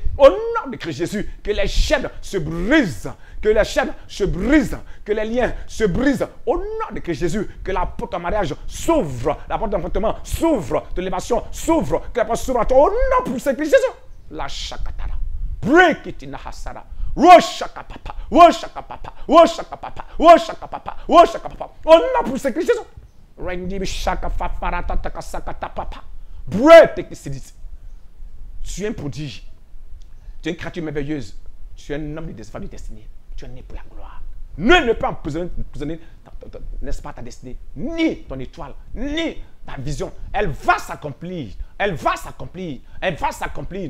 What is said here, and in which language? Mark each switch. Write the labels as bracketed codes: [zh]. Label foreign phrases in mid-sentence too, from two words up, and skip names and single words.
[fr] Au nom de Christ Jésus, que les chaînes se brisent, que les chaînes se brisent, que les liens se brisent. Au nom de Christ Jésus, que la porte de mariage s'ouvre, la porte d'enfantement s'ouvre, de l'élévation s'ouvre, que la porte s'ouvre à toi. Au nom de Christ Jésus. La chakatara. [en] Break it in the hasara. Woshaka papa, woshaka papa, woshaka papa, woshaka papa, woshaka papa. [fr] On a pour ce Christ Jésus. Rendi shaka fafarata takasakata papa. [en] Break it. [fr] Tu es un prodige. Tu es une créature merveilleuse. Tu es un homme de femme de destinée. Tu es né pour la gloire. Nul ne peut emprisonner, n'est-ce pas, ta destinée, ni ton étoile, ni ta vision. Elle va s'accomplir. Elle va s'accomplir. Elle va s'accomplir.